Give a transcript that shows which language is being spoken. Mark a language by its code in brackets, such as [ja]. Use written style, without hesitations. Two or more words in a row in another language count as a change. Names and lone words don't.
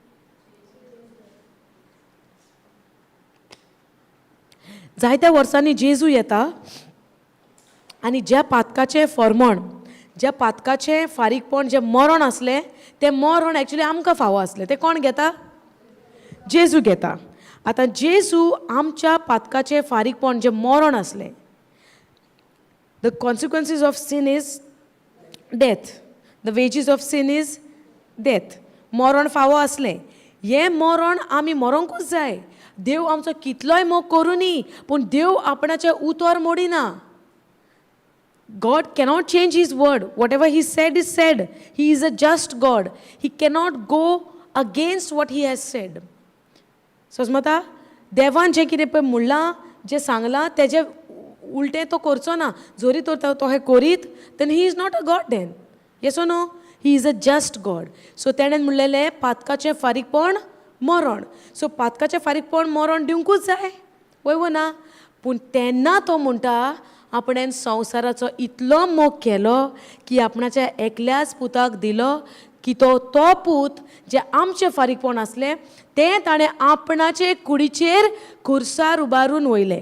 [kok] जायत्या वर्सांनी जेजू येता आनी ज्या पातकाचें फर्मण, ज्या पातकाचें फारीकपण, जें मरण आसलें, तें मरण एक्चुली आमकां फावो आसलें. तें कोण घेता? जेजू घेता. आतां जेजू आमच्या पातकाचें फारीकपण, जें मरण आसलें, [en] the consequences of sin is death. The wages of sin is death. [kok] मरण फावो आसलें. हें मरण आमी मरोंकूच जाय. देव आमचो कितलोय मोग करुनी पूण देव आपणाचें उतर मोडिना. [en] God cannot change his word. Whatever he said is said. He is a just God. He cannot go against what he has said. [kok] समजता? देवान जें कितें पळय म्हणलां, जें सांगलां तेजें उलटें तो करचो ना. जरी तर तो हें करीत, [en] then he is not a God then. Yes or no? He is a just God. [kok] So तेणें म्हणलेलें पातकाचें फारीकपण मरण. सो पातकाचें फारीकपण मरण दिवंकूच जाय. वय ना? पूण तेन्ना तो म्हणटा आपणें संवसाराचो इतलो मोग केलो की आपणाच्या एकल्याच पुताक दिलो की तो पूत जे आमचें फारीकपण आसलें तें ताणें आपणाचे कुडीचेर खुर्सार उबारून वयलें.